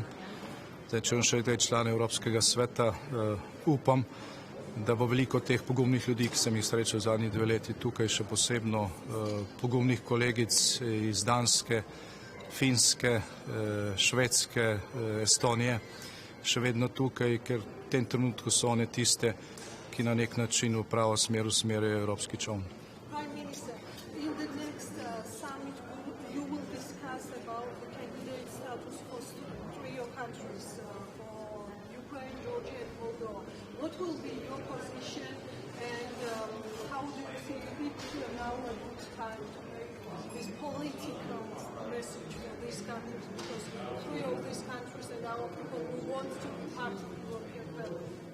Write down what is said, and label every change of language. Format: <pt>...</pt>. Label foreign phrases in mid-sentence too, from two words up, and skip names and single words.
<sl>Zdaj, če bom še tej član Evropskega sveta, upam, da bo veliko teh pogumnih ljudi, ki sem jih srečal zadnjih 2 leti tukaj, še posebno pogumnih kolegic iz Danske, Finske, Švedske, Estonije, še vedno tukaj, ker v tem trenutku so one tiste, ki na nek način v pravo smer usmerjajo evropski čoln.</sl> <en>Prime Minister, in the next summit you will discuss about the candidate status for 3 countries, for Ukraine, Georgia and Moldova. What will be your position and how do you think it's now a good time to make this political message for these countries, because 3 of these countries and our people who want to be part of the European family?</en>